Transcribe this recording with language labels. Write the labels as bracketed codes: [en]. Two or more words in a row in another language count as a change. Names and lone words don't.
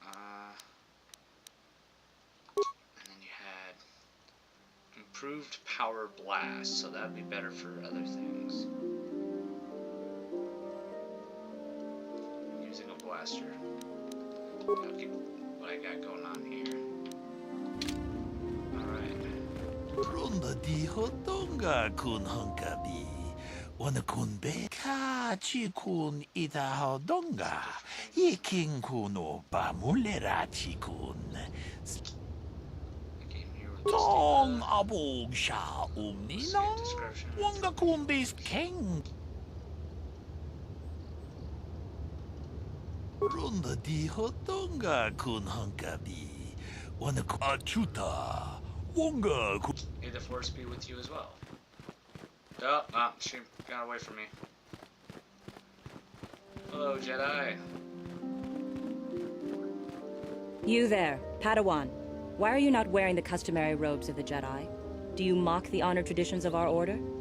[en] And then you had improved power blast, so that would be better for other things. Using a blaster. I'll keep what I got going on here. Alright. Ronda di hotonga kun honkabi. Wana kun be ka chi kun ita hodonga. Iking kun o bamulera chi kun. Tong abog sha umnina. Wanga kun bis king. Ronda di hotonga kun honkabi. Wana kun achuta. Wonga kun. May the Force be with you as well. Oh, she got away from me. Hello, Jedi. You there, Padawan. Why are you not wearing the customary robes of the Jedi? Do you mock the honor traditions of our order?